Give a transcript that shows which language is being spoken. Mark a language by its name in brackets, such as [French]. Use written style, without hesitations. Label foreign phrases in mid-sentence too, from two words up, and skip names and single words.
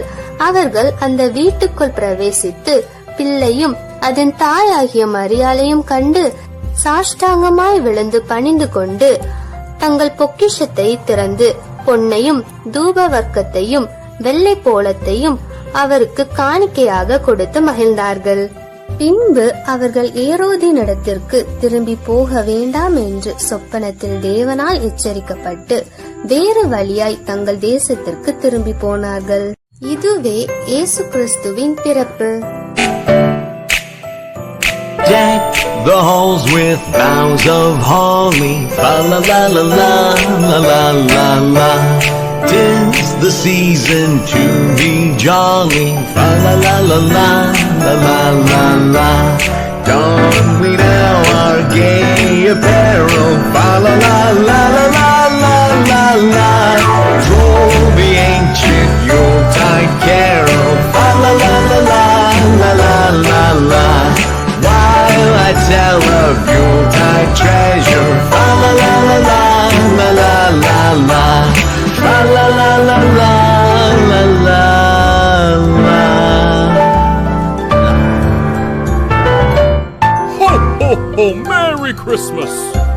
[Tamil] அவர்கள் அந்த வீட்டுக்குள் பிரவேசித்து பிள்ளையும் அதன் தாயாகிய மரியாளையும் கண்டு சாஷ்டாங்கமாய் விழுந்து பணிந்து கொண்டு தங்கள் பொக்கிஷத்தை திறந்து பொன்னையும் தூப வர்க்கத்தையும் வெள்ளை போலத்தையும் அவருக்கு காணிக்கையாக கொடுத்து மகிழ்ந்தார்கள். பின்பு அவர்கள் ஏரோதினிடத்திற்கு திரும்பி போக வேண்டாம் என்று சொப்பனத்தில் தேவனால் எச்சரிக்கப்பட்டு வேறு வழியாய் தங்கள் தேசத்திற்கு திரும்பி போனார்கள். இதுவே இயேசு கிறிஸ்துவின் பிறப்பு. [English] Deck the halls with boughs of holly, fa la la la la la la la la. 'Tis the season to be jolly, fa la la la la la la la la. Don we now our gay apparel, fa la la la la la la la la. Roll the ancient Yuletide carol, fa la la la la la la la la. While I tell of Yuletide treasure, fa la la la la la la la la. Fa la la la la la la la. ho, ho! Merry Christmas!